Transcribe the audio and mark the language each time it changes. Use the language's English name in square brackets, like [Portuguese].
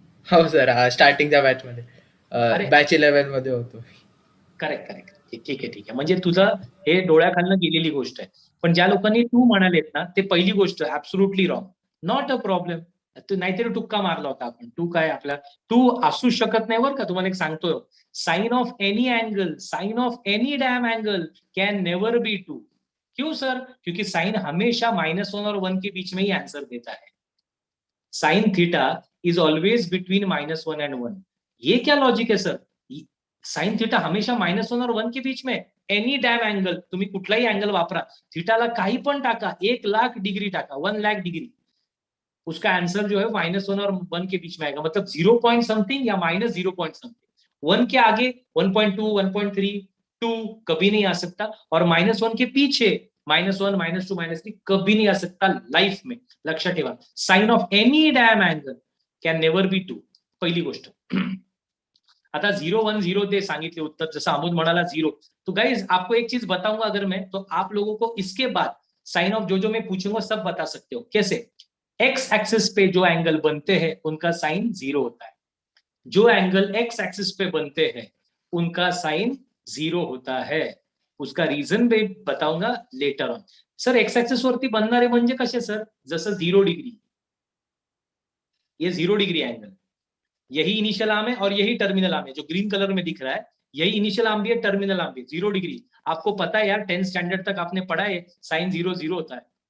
[Marathi] हो sir, स्टार्टिंगच्या batch मध्ये, अरे. बॅच 11 मध्ये होतो. करेक्ट. ठीक आहे. म्हणजे तुझं हे डोळ्याखालनं गेलेली गोष्ट आहे. पण ज्या लोकांनी 2 म्हणालेत ना, ते पहिली गोष्ट absolutely wrong. [English] Not a problem. [Marathi] नाहीतरी टुक्का मारला होता आपण. 2 काय आपला 2 असू शकत नाही बरं का. तुम्हाला एक सांगतोय, [English] Sine of any angle, sine of any damn angle can never be 2. [Hindi] क्यों सर? क्योंकि साइन हमेशा -1 और 1 के बीच में ही आंसर देता है. [English] Sine theta is always between -1 and 1. [Hindi] ये क्या लॉजिक है सर? साइन थीटा हमेशा -1 और 1 के बीच में. [English] any damn angle, [Marathi] तुम्ही कुठलाही अँगल वापरा, थीटाला काही पण टाका, 1,00,000 डिग्री टाका, [Hindi] 1,00,000 डिग्री, उसका आंसर जो है -1 और 1 के बीच में आएगा. मतलब 0 पॉइंट समथिंग या -0 पॉइंट समथिंग. 1 के आगे 1.2, 1.3, 2 कभी नहीं आ सकता. और -1 के पीछे -1, -2, -3 कभी नहीं आ सकता लाइफ में. [Marathi] लक्षात ठेवा, [English] Sine of any damn angle can never be 2. [Marathi] पहिली गोष्ट. आता 0, 1, 0 दे सांगितले उत्तर, जसं अमोद म्हणाला 0. [Hindi] तो गाइज आपको एक चीज बताऊंगा अगर मैं, तो आप लोगों को इसके बाद साइन ऑफ जो मैं पूछूंगा सब बता सकते हो. कैसे? एक्स एक्सिस पे जो एंगल बनते हैं उनका साइन 0 होता है. जो एंगल एक्स एक्सिस पे बनते हैं उनका साइन 0 होता है. उसका रीजन भी बताऊंगा later on. [Marathi] Sir x axis वरती बनणारे म्हणजे कसे सर? [Hindi] जसं 0 डिग्री, ये 0 डिग्री एंगल, यही इनिशियल आर्म है और यही टर्मिनल आर्म है. जो ग्रीन कलर में दिख रहा है यही इनिशियल आर्म भी है, टर्मिनल आर्म भी. 0 डिग्री आपको पता है यार, 10th स्टैंडर्ड तक आपने पढ़ा है, साइन 0 0 होता है.